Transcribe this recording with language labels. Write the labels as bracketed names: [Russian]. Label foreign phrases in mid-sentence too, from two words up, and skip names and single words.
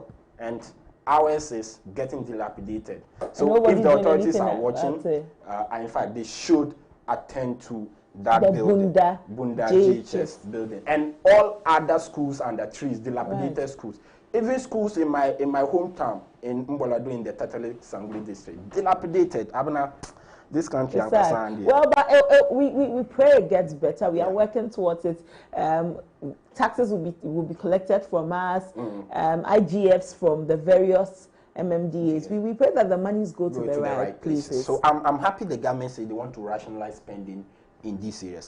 [English] And ours is getting dilapidated. So if the authorities are watching, in fact, they should attend to that building, Bunda JHS building, and all other schools under trees, dilapidated schools. Even schools in my hometown in Mbolado in the Tatale Sangli district, dilapidated. Abena, this country I'm concerned. Well, but we pray it gets better. We are working towards it. Taxes will be collected from us. IGFs from the various MMDAs. We pray that the monies go to the right places. So I'm happy the government said they want to rationalize spending in these areas.